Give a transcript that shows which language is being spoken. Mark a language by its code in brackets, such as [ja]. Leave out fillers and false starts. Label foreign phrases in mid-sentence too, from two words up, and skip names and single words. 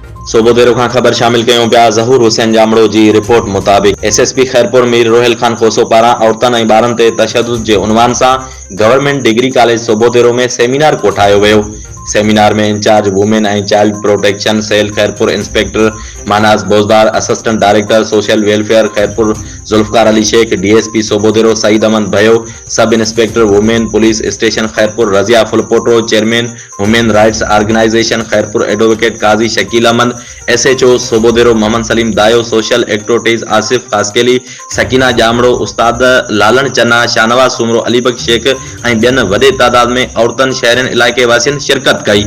[sd] सोबोदेरो खां ख़बर शामिल कयूं पिया। ज़हूर हुसैन जामड़ो जी रिपोर्ट मुताबिक़ एसएसपी खैरपुर मीर रोहिल खान खोसो पारां औरतनि ऐं ॿारनि ते तशद्दुद जे उनवान सां गवर्नमेंट डिग्री कॉलेज सोबोदेरो में सेमिनार कोठायो वियो। सेमिनार में [en] incharge women and child protection cell [sd] खैरपुर इंस्पेक्टर मानाज बोजदार, [en] assistant director social welfare [sd] खैरपुर जुल्फकार अली शेख, डीएसपी सोबोदेरो सईद अहमद भयो, [en] sub inspector women police station [sd] खैरपुर रजिया फुलपोटो, [en] chairman women rights organization [sd] खैरपुर एडवोकेट काजी शकील अहमद, एसएचओ सोबोदेरो मोहम्मद सलीम दायो, [en] social activities [sd] आसिफ कास्केली, सकीना जामड़ो, उस्ताद लालन चन्ना, शाहनवाज सुमरो, अलीबक शेख ऐं ॿियनि वॾे तादाद में औरतनि शहरनि इलाइक़े वासियुनि शिरकत कई।